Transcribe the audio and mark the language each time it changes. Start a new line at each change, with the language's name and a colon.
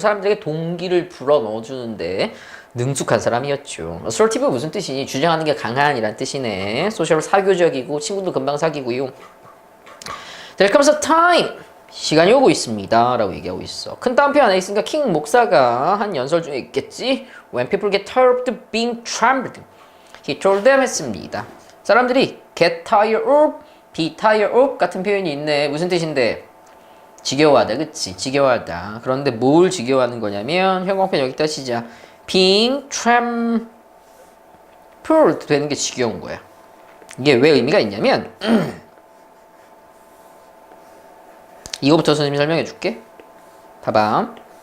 Korean: 사람들에게 동기를 불어 넣어주는데 능숙한 사람이었죠. assertive 무슨 뜻이니? 주장하는 게 강한이란 뜻이네. social 사교적이고 친구도 금방 사귀고요.
English: There comes a time.
Korean: 시간이 오고 있습니다. 라고 얘기하고 있어. 큰 따옴표 안에 있으니까 킹 목사가 한 연설 중에 있겠지.
English: When people get tired of being trampled. He told them
Korean: 했습니다. 사람들이
English: get tired of, be tired of
Korean: 같은 표현이 있네. 무슨 뜻인데? 지겨워하다, 그치? 지겨워하다. 그런데 뭘 지겨워하는 거냐면 형광펜 여기다 시작.
English: being trampled
Korean: 되는 게 지겨운 거야. 이게 왜 의미가 있냐면 이거부터 선생님이 설명해 줄게. 봐봐.